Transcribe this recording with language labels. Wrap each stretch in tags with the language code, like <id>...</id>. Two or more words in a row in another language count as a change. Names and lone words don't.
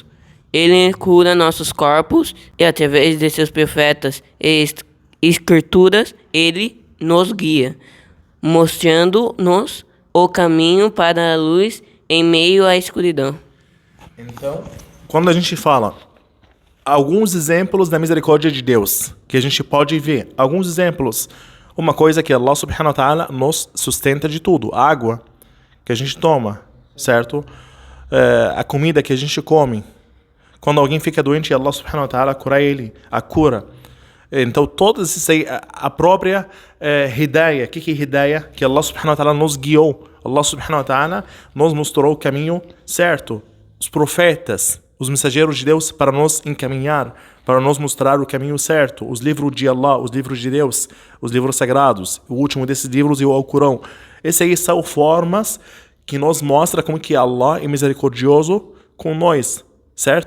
<pt>Ele cura nossos corpos e, através de seus profetas e escrituras, ele nos guia, mostrando-nos o caminho para a luz em meio à escuridão. Então, quando a gente fala alguns exemplos da misericórdia de Deus, que a gente pode ver, alguns exemplos, uma coisa que</pt> <ar>الله سبحانه وتعالى</ar> <pt>nos sustenta de tudo, a água que a gente toma, certo? A comida que a gente come. Quando alguém fica doente,</pt> <ar>الله سبحانه وتعالى</ar> <pt>cura ele, a cura. Então, todas isso aí, a própria hidayah, o que é hidayah? Que</pt> <ar>الله سبحانه وتعالى</ar> <pt>nos guiou.</pt> <ar>الله سبحانه وتعالى</ar> <pt>nos mostrou o caminho certo. Os profetas, os mensageiros de Deus para nos encaminhar, para nos mostrar o caminho certo. Os livros de Allah, os livros de Deus, os livros sagrados. O último desses livros é o Alcorão. Essas aí são formas que nos mostram como que Allah é misericordioso com nós, certo?</pt>